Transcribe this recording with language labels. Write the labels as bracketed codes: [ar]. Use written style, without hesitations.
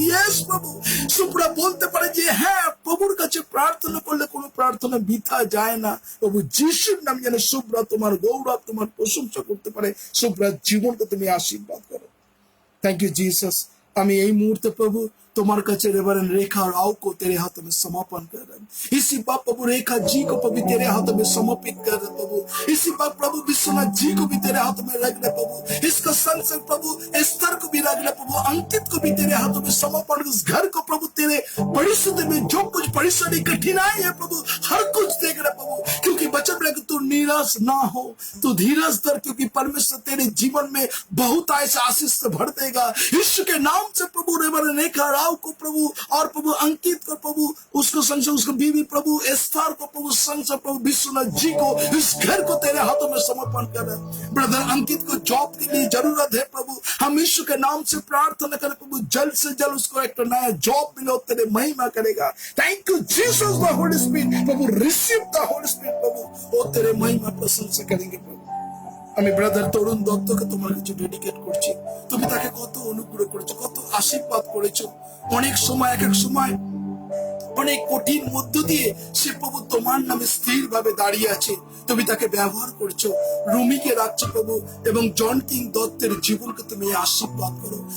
[bn] Yes প্রভু, সুব্রা বলতে পারে যে হ্যাঁ, প্রভুর কাছে প্রার্থনা করলে কোনো প্রার্থনা বৃথা যায় না। প্রভু যিশুর নাম যেন সুব্রা তোমার গৌরব, তোমার প্রশংসা করতে পারে। সুব্রার জীবনকে তুমি আশীর্বাদ করো। [en] Thank you Jesus. [bn] আমি এই মুহূর্তে প্রভু [hi] तुम्हारे काचे रेवरन रेखा राव को तेरे हाथों में समर्पण कर रहे हैं। इसी बात प्रभु रेखा जी को प्रभु तेरे हाथों में समर्पित कर रहे प्रभु। इसी बात प्रभु विश्वनाथ जी को भी तेरे हाथों में रख रहे प्रभु। इसका संग प्रभु एस्तर को भी रख रहे प्रभु। अंकित को भी तेरे हाथों में समर्पण। इस घर को प्रभु तेरे परिस्थिति में जो कुछ परिस्थिति कठिनाई है प्रभु, हर कुछ देख रहे प्रभु, क्योंकि बचन रहे कि तू निराश ना हो, तू धीरज धर, क्योंकि परमेश्वर तेरे जीवन में बहुत ऐसा आशीष से भर देगा। यीशु के नाम से प्रभु रेवरन रेखा राव को प्रभु और प्रभु अंकित को प्रभु, उसको संग से उसको बीवी प्रभु एस्तर को प्रभु संग से प्रभु विश्वनाथ जी को, इस घर को तेरे हाथों में समर्पण कर रहे। ब्रदर अंकित को जॉब के लिए जरूरत है प्रभु, हम यीशु के नाम से प्रार्थना करें प्रभु, जल्द से जल्द उसको एक नया जॉब मिले, तेरे महिमा करेगा। [en] thank you Jesus the holy spirit प्रभु, receive the holy spirit प्रभु, [hi] वो तेरे महिमा प्रशंसा करेंगे प्रभु। [bn] আমি ব্রাদার তরুণ দত্তকে তোমার কাছে ডেডিকেট করছি। তুমি তাকে কত অনুগ্রহ করেছো, কত আশীর্বাদ করেছো। অনেক সময় এক এক সময় অনেক কঠিন মধ্য দিয়ে সে প্রভু তোমার নামে স্থির ভাবে দাঁড়িয়ে আছে। তুমি তাকে ব্যবহার করছো, রুমিকে রাখছো প্রভু, এবং জন কিং দত্তের জীবনকে তুমি আশীর্বাদ করো।